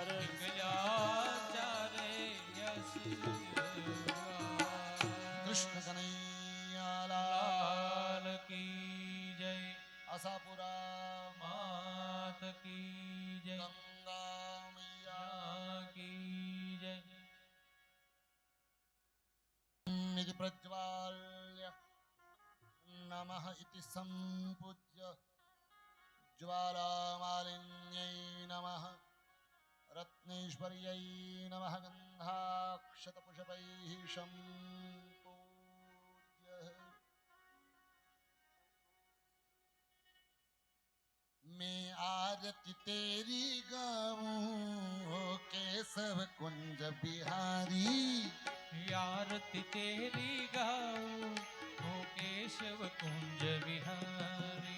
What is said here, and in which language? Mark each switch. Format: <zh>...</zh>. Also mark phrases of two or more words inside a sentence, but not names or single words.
<gu>નીકળ્યા ચારે યસવાર</gu> <hi>કૃષ્ણ કનૈયાલા लाल की जय આશાપુરા मात की जय गंगा मैया या की जय</hi> <sa>इति प्रज्वाल्य नमः इति सम्पूज्य ज्वालामालिन्यै नमः रत्नेश्वर्यै नमः गन्धाक्षतपुष्पैः सम्पूज्य</sa> <hi>मैं आरती तेरी गाऊं केशव कुंज बिहारी आरती तेरी गाऊं हो केशव कुंज विहारी</hi>